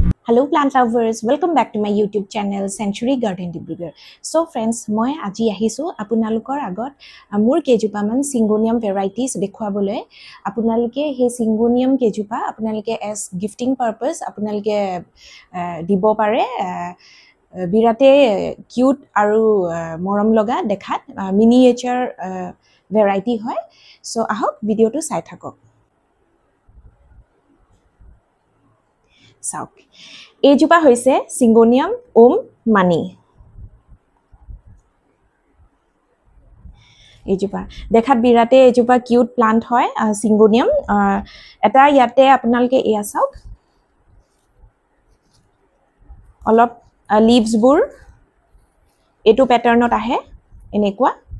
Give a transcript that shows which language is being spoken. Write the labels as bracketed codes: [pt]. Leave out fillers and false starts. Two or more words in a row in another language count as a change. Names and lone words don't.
[en] Hello plant lovers, welcome back to my YouTube channel Century Garden Dibrugarh. So friends, [as] মই আজি আহিছোঁ আপোনালোকৰ আগত মোৰ কেইজোপা মান [en] Syngonium varieties [as] দেখুৱাবলৈ আপোনালোকে হে Syngonium কেইজোপা আপোনালোকে [en] as gifting purpose [as] আপোনালোকে দিব পাৰে বিৰাটে cute আৰু মৰম লগা দেখাত [en] miniature variety [as] hoy. So আহক ভিডিঅ'টো চাই থাকক. Sauk এইজোপা হৈছে Syngonium om mani এইজোপা দেখাত বিৰাতে এইজোপা [en] cute plant [as] হয় Syngonium এটা ইয়াতে আপোনালোকে এয়া চাওক অলপ লিভছ বোৰ এটো প্যাটাৰ্ণত আহে এনেকুৱা